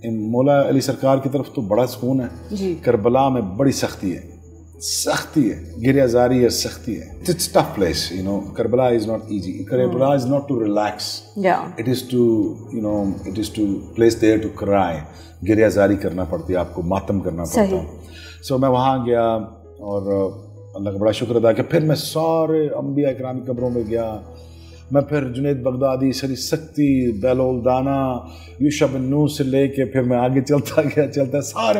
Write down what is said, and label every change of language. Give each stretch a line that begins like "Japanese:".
Urdu: مولا علی سرکار کی طرف تو بڑا سکون ہے. کربلا میں بڑی سختی ہے, گریہ زاری ہے, سختی ہے.
English: It's a tough place, you know. Karbala is not easy. Karbala is not to relax. It is to, you know, it is to place there to cry.
Urdu: گریہ زاری کرنا پڑتی ہے آپ کو, ماتم کرنا پڑتا ہے. So میں وہاں گیا اور اللہ کا بڑا شکر ادا کیا. پھر میں سارے انبیاء اکرام کی قبروں میں گیا. میں پھر جنید بغدادی, سری سکتی, بیلول دانا, یوشع بن نون سے لے کے پھر میں آگے چلتا سارے.